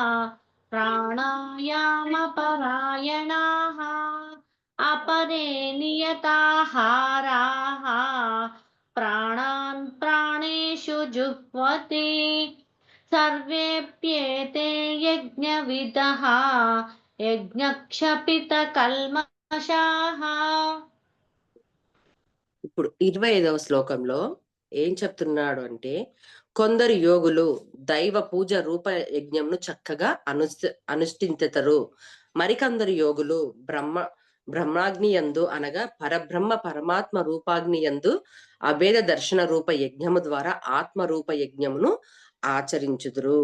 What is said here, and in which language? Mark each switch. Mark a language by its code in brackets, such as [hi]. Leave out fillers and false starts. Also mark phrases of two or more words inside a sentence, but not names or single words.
[sa] प्राणायामपरायणाः अपरे नियताहाराः प्राणान् प्राणेषु जुह्वति सर्वेऽप्येते यज्ञविदः यज्ञक्षपितकल्मषाः [te] ఇప్పుడు 25వ శ్లోకంలో ఏం చెప్తున్నాడు అంటే, కొందరు యోగులు దైవ పూజ రూప యజ్ఞంను చక్కగా అనుష్ఠించెదరు. మరికొందరు యోగులు బ్రహ్మాగ్ని యందు అనగా పరబ్రహ్మ పరమాత్మ రూపాగ్ని యందు అభేద దర్శన రూప యజ్ఞము ద్వారా ఆత్మ రూప యజ్ఞమును ఆచరించుదురు.